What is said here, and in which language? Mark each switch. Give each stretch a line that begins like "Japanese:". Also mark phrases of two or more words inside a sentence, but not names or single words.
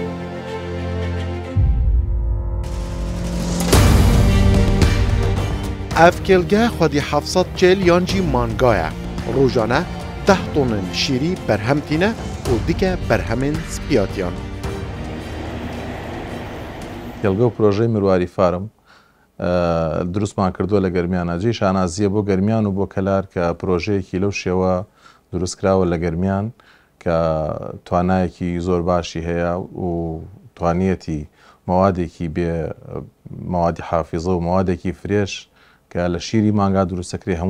Kurdish: Ev kêlgeh xwedî 740 yan jî manga ye. Rojane 10 tonên şîrî berhemtîne û dike berhemên spiyatiyan. Kêlge û projeyê mirwarî farm
Central Kurdish: دروستمان کردووە لە گەرمیانە جێی شانازیە بۆ گەرمیان و بۆ کەلار کە پرۆژەیەکی لەو شێوە دروستکراوە لە گەرمیان کە توانایەکی زۆر باشی هەیە و توانیەتی مەوادێکی بێ مەوادی حافیزە و مەوادێکی فرێش کە لە شیری مانگا دروستەکرێ هەموو